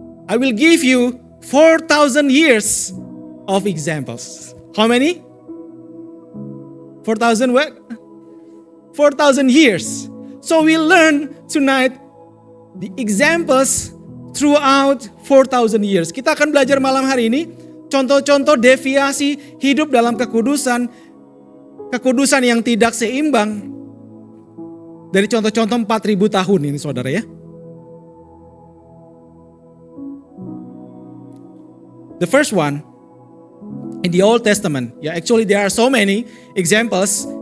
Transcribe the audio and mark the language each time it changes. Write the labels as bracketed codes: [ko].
[en] I will give you 4,000 years of examples. How many? 4,000 what? 4,000 years. So we learn tonight the examples throughout 4,000 years. [id] Kita akan belajar malam hari ini contoh-contoh deviasi hidup dalam kekudusan yang tidak seimbang dari contoh-contoh 4.000 tahun ini saudara ya. [en] The first one in the Old Testament, actually there are so many examples.